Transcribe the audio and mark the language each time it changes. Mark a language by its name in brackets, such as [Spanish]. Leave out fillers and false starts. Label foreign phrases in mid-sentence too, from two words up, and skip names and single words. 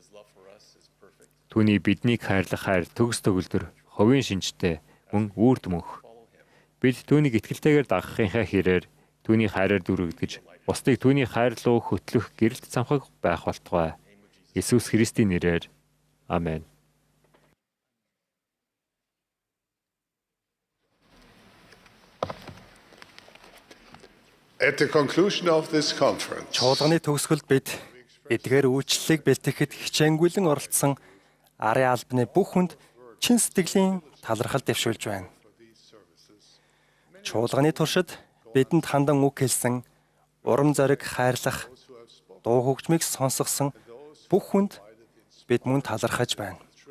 [Mongolian] Түүний биднийг хайрлах хайр төгс төгөлдөр, хувийн шинжтэй, мөн үрд мөнх. Бид түүнийг итгэлтэйгээр дагахынхаа хэрээр түүний хайраар дүрэгдэж, бусдыг түүний хайр руу хөтлөх гэрэлт цамхаг байх болтугай. Иесус Христийн нэрээр. Амен. [English] At the conclusion of this conference, [Mongolian] Чуулганы төгсгөлд бид эдгээр үйлчлэлийг бэлтгэхэд хичээнгүйлэн оролцсон арын албаны бүх хүнд чин сэтгэлийн талархал дэвшүүлж байна. Чуулганы туршид бидэнд хандан үг хэлсэн, урам зориг хайрлах, дуу хөгжмийг сонсгосон бүх хүнд бид мөн талархаж байна.